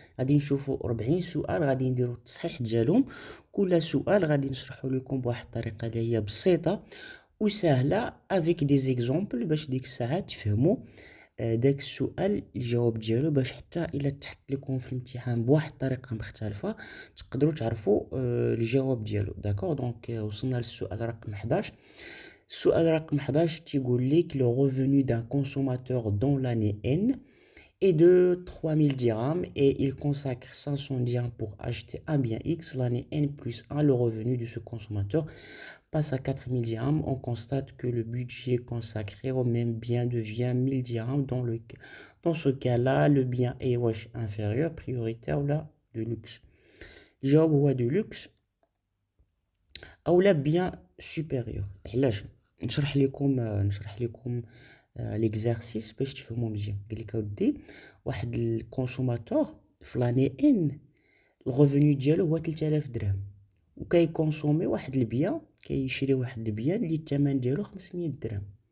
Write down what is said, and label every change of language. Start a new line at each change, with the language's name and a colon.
Arabic: غادي نشوفوا 40 سؤال غادي نديروا التصحيح ديالهم. كل سؤال غادي نشرحه لكم بواحد الطريقه اللي هي بسيطه وسهله افيك دي زيكزامبل باش ديك الساعه تفهموا داك السؤال الجواب ديالو، باش حتى الا تحت لكم في الامتحان بواحد الطريقه مختلفه تقدروا تعرفوا الجواب ديالو. داكوغ دونك وصلنا للسؤال رقم 11. السؤال رقم 11 تيقول لك
French: le revenu d'un consommateur dans l'année N est de 3000 dirhams et il consacre 500 dirhams pour acheter un bien X. L'année N plus 1, le revenu de ce consommateur passe à 4000 dirhams. On constate que le budget consacré au même bien devient 1000 dirhams. Dans ce cas-là, le bien est inférieur, prioritaire ou là de luxe.
Arabic: الجواب هو de luxe او لا بيان سوبيريور. علاش نشرح لكم ليكزارسيس باش تفهموا مزيان. قال لك اودي واحد الكونسوماتور في لاني ان الريفوني ديالو هو 3000 درهم وكيكونسومي واحد البيان، كيشري واحد البيان اللي الثمن ديالو 500 درهم.